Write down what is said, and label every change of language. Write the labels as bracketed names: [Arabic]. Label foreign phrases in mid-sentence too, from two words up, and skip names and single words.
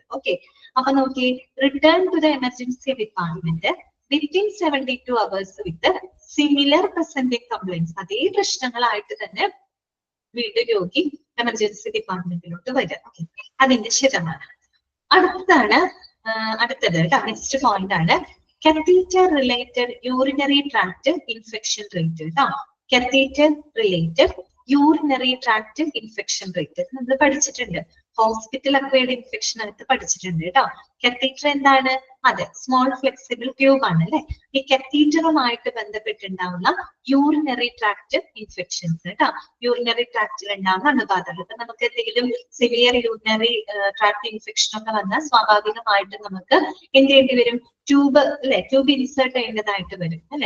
[English] ഓക്കെ, [Malayalam] അപ്പൊ നോക്കി, [English] return to the emergency department within 72 hours with similar presenting complaints. [Malayalam] അതേ പ്രശ്നങ്ങളായിട്ട് തന്നെ വീണ്ടും രോഗി [English] emergency department [Malayalam] വരിക. [English] ഓക്കെ, [Malayalam] അതിന്റെ ശതമാനം. അടുത്തത് [English] next point ആണ് catheter related urinary tract infection rate കേട്ടോ. catheter related urinary tract infection rate [Malayalam] നമ്മൾ പഠിച്ചിട്ടുണ്ട്, [English] hospital acquired infection [Malayalam] ആയിട്ട് പഠിച്ചിട്ടുണ്ട് കേട്ടോ. catheter എന്താണ്, അതെ [English] small flexible tube [Malayalam] ആണ് അല്ലെ. ഈ catheterുമായിട്ട് ബന്ധപ്പെട്ടുണ്ടാവുന്ന [English] urinary tract infections [Malayalam] കേട്ടോ, [English] urinary tractil [Malayalam] ഉണ്ടാവുന്ന അണുബാധകൾ. ഇപ്പൊ നമുക്ക് എന്തെങ്കിലും [English] severe urinary tract infection [Malayalam] ഒക്കെ വന്നാൽ സ്വാഭാവികമായിട്ടും നമുക്ക് എന്ത് ചെയ്യേണ്ടി വരും, ട്യൂബ് അല്ലെ, [English] tube insert [Malayalam] ചെയ്യേണ്ടതായിട്ട് വരും അല്ലെ.